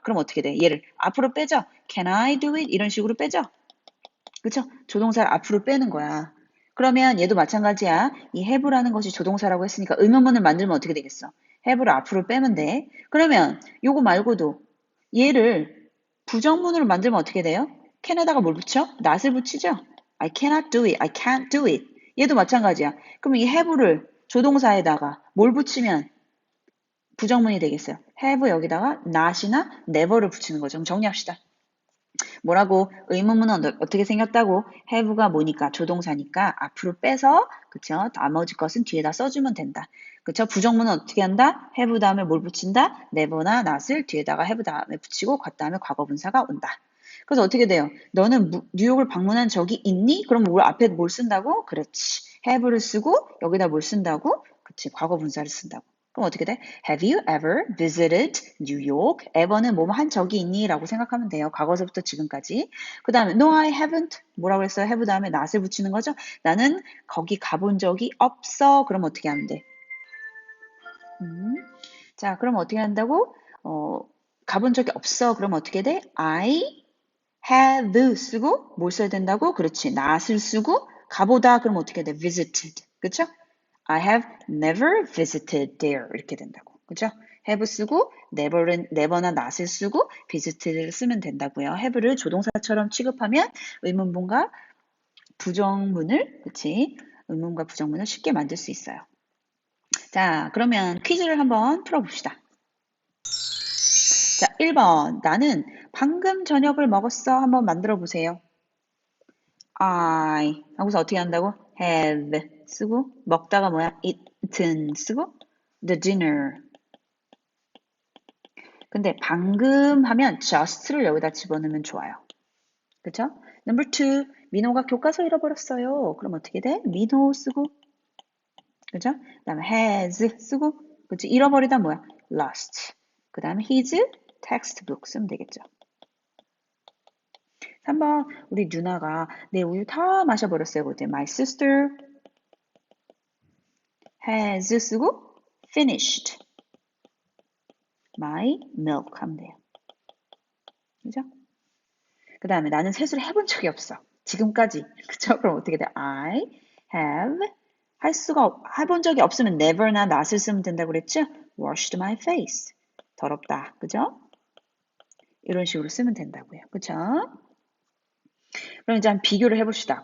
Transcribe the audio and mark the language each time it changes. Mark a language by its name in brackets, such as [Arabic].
[Korean] 그럼 어떻게 돼? 얘를 앞으로 빼죠? [English] Can I do it? [Korean] 이런 식으로 빼죠? 그쵸? 조동사를 앞으로 빼는 거야. 그러면 얘도 마찬가지야. 이 have라는 것이 조동사라고 했으니까 의문문을 만들면 어떻게 되겠어? have를 앞으로 빼면 돼. 그러면 요거 말고도 얘를 부정문으로 만들면 어떻게 돼요? can에다가 뭘 붙여? not을 붙이죠? [English] I cannot do it. I can't do it. [Korean] 얘도 마찬가지야. 그럼 이 have를 조동사에다가 뭘 붙이면 부정문이 되겠어요. have 여기다가 not이나 never를 붙이는 거죠. 그럼 정리합시다. 뭐라고? 의문문은 어떻게 생겼다고? have가 뭐니까? 조동사니까 앞으로 빼서 그쵸? 나머지 것은 뒤에다 써주면 된다. 그쵸? 부정문은 어떻게 한다? have 다음에 뭘 붙인다? never나 not을 뒤에다가 have 다음에 붙이고 그 다음에 과거분사가 온다. 그래서 어떻게 돼요? 너는 뉴욕을 방문한 적이 있니? 그럼 뭘 앞에 뭘 쓴다고? 그렇지. have를 쓰고 여기다 뭘 쓴다고? 그치. 과거분사를 쓴다고. 그럼 어떻게 돼? [English] Have you ever visited New York? [Korean] ever는 뭐뭐 한 적이 있니? 라고 생각하면 돼요. 과거서부터 지금까지. 그 다음에 [English] No, I haven't. [Korean] 뭐라고 했어요? have 다음에 not을 붙이는 거죠? 나는 거기 가본 적이 없어. 그럼 어떻게 하면 돼? 자, 그럼 어떻게 한다고? 가본 적이 없어. 그럼 어떻게 돼? I have 쓰고 뭘 써야 된다고? 그렇지. not을 쓰고 가보다. 그럼 어떻게 돼? visited. 그쵸? [English] I have never visited there. [Korean] 이렇게 된다고. 그죠? have 쓰고 never나 not을 쓰고 visited를 쓰면 된다고요. have를 조동사처럼 취급하면 의문문과 부정문을, 그치? 의문과 부정문을 쉽게 만들 수 있어요. 자, 그러면 퀴즈를 한번 풀어봅시다. 자, 1번. 나는 방금 저녁을 먹었어. 한번 만들어 보세요. I 하고서 어떻게 한다고? have 쓰고 먹다가 뭐야? [English] eaten 쓰고 the dinner. [Korean] 근데 방금 하면 just를 여기다 집어넣으면 좋아요. [English] 그쵸? Number 2. [Korean] 민호가 교과서 잃어버렸어요. 그럼 어떻게 돼? 민호 쓰고 그죠? 그 다음에 has 쓰고 그치? 잃어버리다 뭐야? lost. 그 다음에 his textbook 쓰면 되겠죠. 3번 우리 누나가 내 우유 다 마셔버렸어요. [English] 그때 my sister has 쓰고 finished my milk 하면 돼요. [Korean] 그죠? 그 다음에 나는 세수를 해본 적이 없어. 지금까지. 그쵸? 그럼 어떻게 돼? [English] I have [Korean] 해본 적이 없으면 never나 not을 쓰면 된다고 그랬죠? [English] washed my face. [Korean] 더럽다. 그죠? 이런 식으로 쓰면 된다고요. 그쵸? 그럼 이제 한번 비교를 해봅시다.